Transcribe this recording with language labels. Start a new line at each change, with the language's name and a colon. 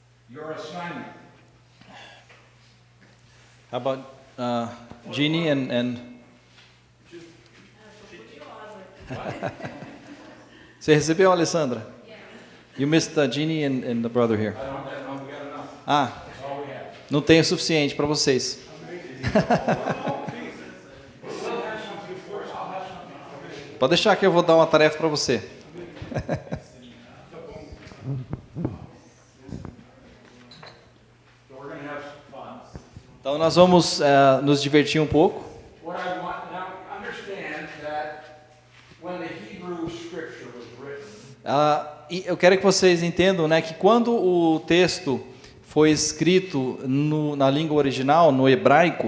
English: Your assignment. How about Jeannie and...
Portuguese: Você recebeu, Alessandra?
English: You missed Jeannie and the brother here.
Portuguese: Não tem o suficiente para vocês. Pode deixar que eu vou dar uma tarefa para você. Então nós vamos nos divertir um pouco.
English: What I want now, understand that when the Hebrew scripture was written,
Portuguese: E eu quero que vocês entendam, né, que quando o texto foi escrito na língua original, no hebraico,